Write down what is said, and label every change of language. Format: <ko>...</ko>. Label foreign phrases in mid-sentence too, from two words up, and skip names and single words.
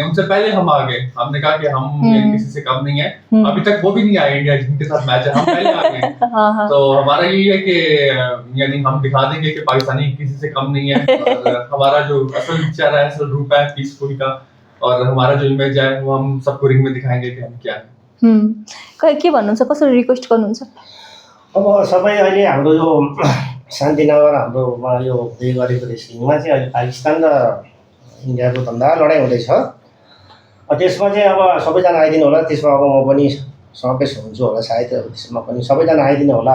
<hi>उनसे पहले हम आ गए, हमने कहा कि हम किसी से कम नहीं है, अभी तक वो भी नहीं आए इंडिया जिनके साथ मैच है, हम पहले आ गए। तो हमारा यही है कि यानी हम दिखा देंगे कि पाकिस्तानी किसी से कम नहीं है, और हमारा जो असल चेहरा है, असल रूप है पीसफुल का, और हमारा जो इमेज है वो हम सबको रिंग में दिखाएंगे कि हम क्या है।</hi> <ne>के भन्नुहुन्छ, कसरी रिक्वेस्ट गर्नुहुन्छ? अब सबै अहिले हाम्रो यो शान्तिनगर हाम्रोमा यो उयो गरेको रेस्लिङमा चाहिँ अहिले पाकिस्तान र इन्डियाको धन्दा लडाइँ हुँदैछ। त्यसमा चाहिँ अब सबैजना आइदिनु होला, त्यसमा अब म पनि समावेश हुन्छु होला सायद, त्यसमा पनि सबैजना आइदिनु होला।</ne>